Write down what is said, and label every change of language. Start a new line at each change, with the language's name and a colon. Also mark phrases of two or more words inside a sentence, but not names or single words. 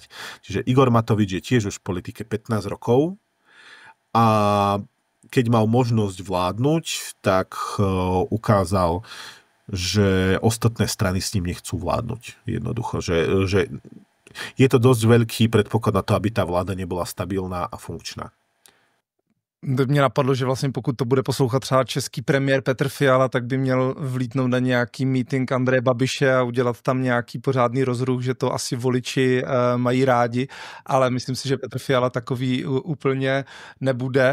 Slovak: Čiže Igor Matovič je tiež už v politike 15 rokov a keď mal možnosť vládnuť, tak ukázal, že ostatné strany s ním nechcú vládnuť. Jednoducho, že je to dosť veľký predpoklad na to, aby tá vláda nebola stabilná a funkčná.
Czech: Mě napadlo, že vlastně pokud to bude poslouchat třeba český premiér Petr Fiala, tak by měl vlítnout na nějaký meeting Andreje Babiše a udělat tam nějaký pořádný rozruch, že to asi voliči mají rádi, ale myslím si, že Petr Fiala takový úplně nebude.